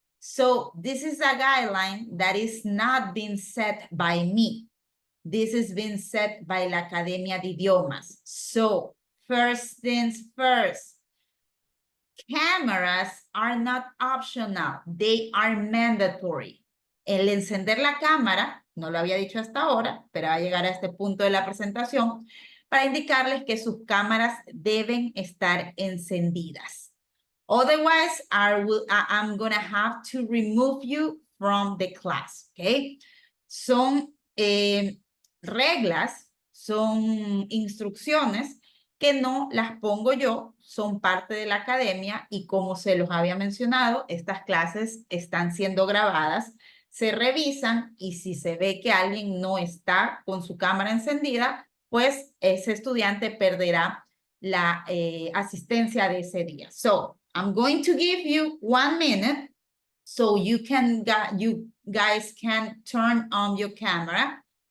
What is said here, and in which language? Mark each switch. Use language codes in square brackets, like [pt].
[en] So this is a guideline that is not being set by me. This is being set by la Academia de Idiomas. So first things first, cameras are not optional, they are mandatory. [es] El encender la cámara, no lo había dicho hasta ahora, pero va a llegar a este punto de la presentación, para indicarles que sus cámaras deben estar encendidas. [en] Otherwise, I'm gonna have to remove you from the class, okay? [es] Son reglas, son instrucciones que no las pongo yo, son parte de la academia y como se los había mencionado, estas clases están siendo grabadas, se revisan y si se ve que alguien no está con su cámara encendida, pues ese estudiante perderá la asistencia de ese día. [en] So, I'm going to give you 1 minute so you guys can turn on your camera.